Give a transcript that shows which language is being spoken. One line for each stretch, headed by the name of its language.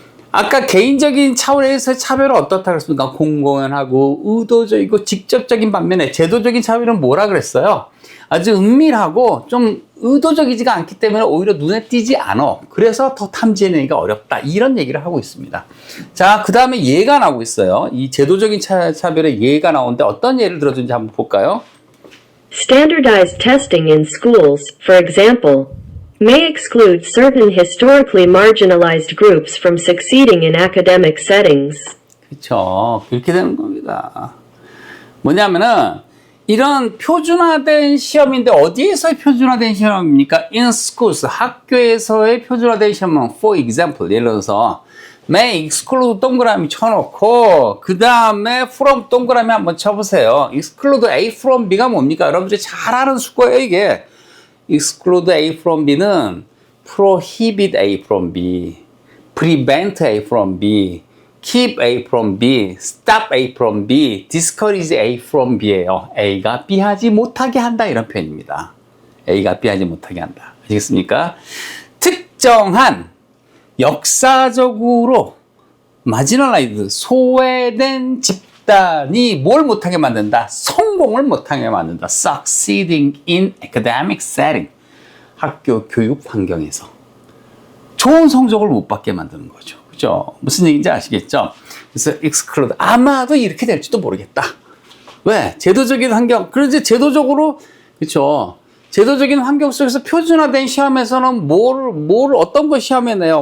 Korean: 아까 개인적인 차원에서의 차별은 어떻다 그랬습니까? 공공연하고 의도적이고 직접적인 반면에 제도적인 차별은 뭐라 그랬어요? 아주 은밀하고 좀 의도적이지가 않기 때문에 오히려 눈에 띄지 않아. 그래서 더 탐지해내기가 어렵다. 이런 얘기를 하고 있습니다. 자, 그 다음에 예가 나오고 있어요. 이 제도적인 차별의 예가 나오는데 어떤 예를 들어준지 한번 볼까요?
English: Standardized testing in schools, for example, may exclude certain historically marginalized groups from succeeding in academic settings.
Korean: 그렇죠. 그렇게 되는 겁니다. 뭐냐면은 이런 표준화된 시험인데 어디에서의 표준화된 시험입니까?
English: In schools,
Korean: 학교에서의 표준화된 시험은
English: for example,
Korean: 예를 들어서
English: may exclude
Korean: 동그라미 쳐놓고 그 다음에 from 동그라미 한번 쳐보세요.
English: exclude A from B가 뭡니까?
Korean: 여러분들이 잘 아는 수거예요 이게.
English: exclude A from B는 prohibit A from B, prevent A from B, keep A from B, stop A from B, discourage A from B예요.
Korean: A가 B 하지 못하게 한다 이런 표현입니다. A가 B 하지 못하게 한다. 아시겠습니까? 특정한 역사적으로 마지널라이즈, 소외된 집단이 뭘 못하게 만든다? 성공을 못하게 만든다.
English: Succeeding in academic setting.
Korean: 학교 교육 환경에서 좋은 성적을 못 받게 만드는 거죠. 그죠? 무슨 얘기인지 아시겠죠? 그래서 exclude. 아마도 이렇게 될지도 모르겠다. 왜? 제도적인 환경. 그런데 제도적으로 그렇죠. 제도적인 환경 속에서 표준화된 시험에서는 어떤 거 시험에 내요.